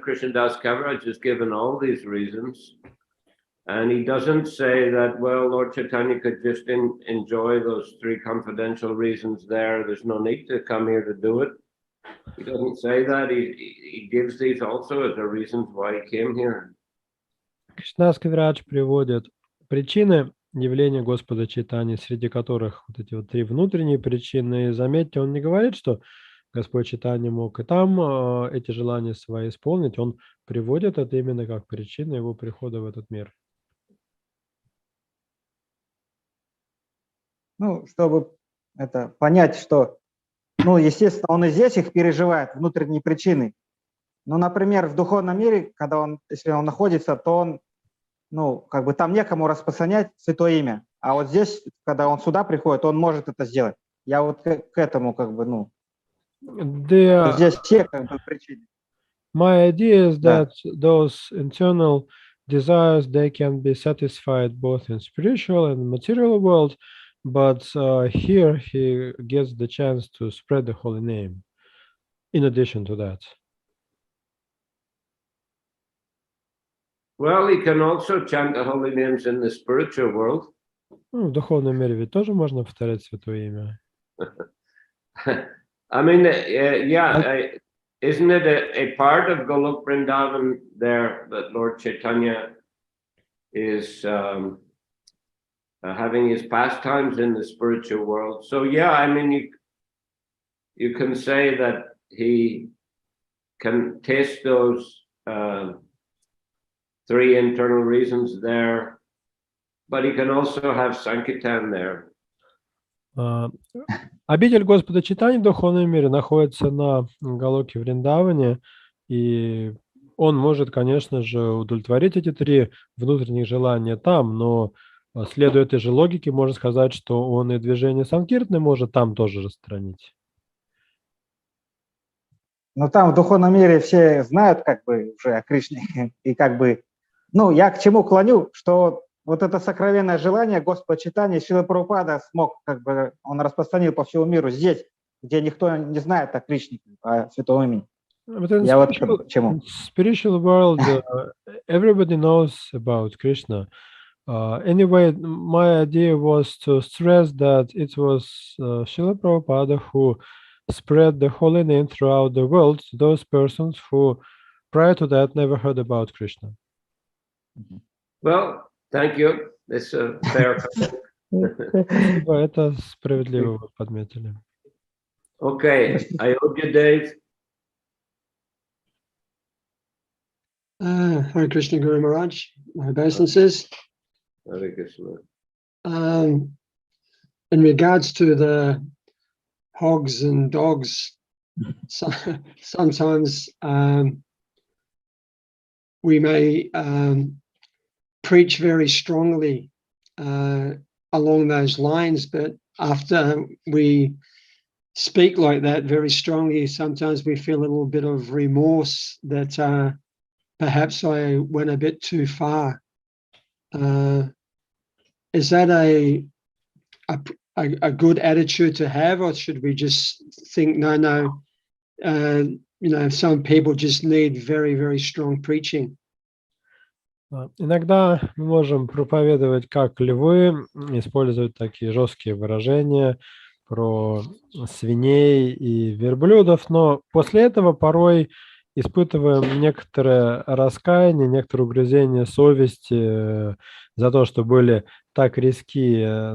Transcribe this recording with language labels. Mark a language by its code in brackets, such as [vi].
[en] Krishna Das Kaviraj has given all these reasons. And he doesn't say that, well, Lord Chaitanya could just enjoy those three confidential reasons there. There's no need to come here to do it. He doesn't say that. He gives these also as the reasons why he came here. [ru] Кришна Кавирадж приводит причины явления Господа Чайтаньи, среди которых вот эти вот три внутренние причины. И заметьте, он не говорит, что Господь Чайтаньи мог и там эти желания свои исполнить. Он приводит это именно как причину его прихода в этот мир. Чтобы понять, что, естественно, он и здесь их переживает, внутренние причины. Например, в духовном мире, если он находится, то он, там некому распространять святое имя. А вот здесь, когда он сюда приходит, он может это сделать. Я вот к этому, здесь все причины. [en] My idea is that those internal desires, they can be satisfied both in spiritual and material world, but here he gets the chance to spread the holy name in addition to that. Well, he can also chant the holy names in the spiritual world. [ru] В духовном мире ведь тоже можно повторять святое имя. [en] I mean, isn't it a part of Golok Vrindavan there that Lord Chaitanya is having his pastimes in the spiritual world? So yeah, I mean, you can say that he can taste those three internal reasons there, but he can also have Sankirtan there. [ru] Обитель Господа Чайтаньи в духовном мире находится на Галоке Вриндаване, и он может, конечно же, удовлетворить эти три внутренних желания там, но следуя этой же логике, можно сказать, что он и движение Санкиртны может там тоже распространить. Там в духовном мире все знают уже о Кришне, и я к чему клоню, что вот это сокровенное желание Господа Чайтаньи Шрилы Прабхупада смог, он распространил по всему миру здесь, где никто не знает о Кришне, о святом имени. Я вот к чему. [en] Spiritual world, everybody knows about Krishna. Anyway, my idea was to stress that it was Shrila Prabhupada who spread the holy name throughout the world to those persons who prior to that never heard about Krishna. Well, thank you. This is fair. [ru] Это справедливо вы подметили. [en] Okay, I hope you, Dave. Hare Krishna Guru Maharaj, my obeisances. Hare Krishna. In regards to the hogs and dogs, sometimes we may preach very strongly along those lines, but after we speak like that very strongly, sometimes we feel a little bit of remorse that perhaps I went a bit too far. Is that a good attitude to have, or should we just think, no, some people just need very, very strong preaching? [ru] Иногда мы можем проповедовать как львы, использовать такие жесткие выражения про свиней и верблюдов, но после этого порой испытываем некоторое раскаяние, некоторое угрызение совести за то, что были так резки.